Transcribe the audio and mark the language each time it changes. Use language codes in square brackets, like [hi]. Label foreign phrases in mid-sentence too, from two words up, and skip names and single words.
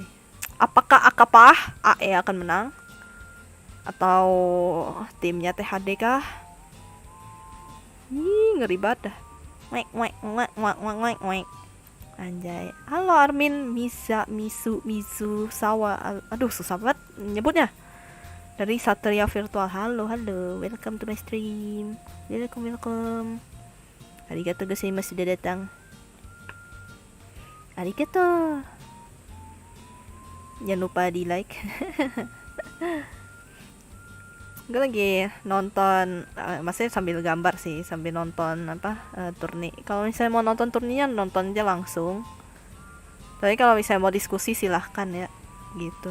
[id] Apakah AE akan menang? Atau timnya THD kah? Ngeri banget dah. Wek. Anjay. Halo Armin, Misu, Sawa. Aduh, susah banget nyebutnya. Dari Satria Virtual. Halo. [en] Welcome to my stream. Welcome. [ja] ありがとうございます [id] sudah datang. Arigato. Jangan lupa di like. Gue lagi nonton, maksudnya sambil gambar sih, sambil nonton turni. Kalau misalnya mau nonton turninya, nonton aja langsung. Tapi kalau misalnya mau diskusi silahkan ya, gitu.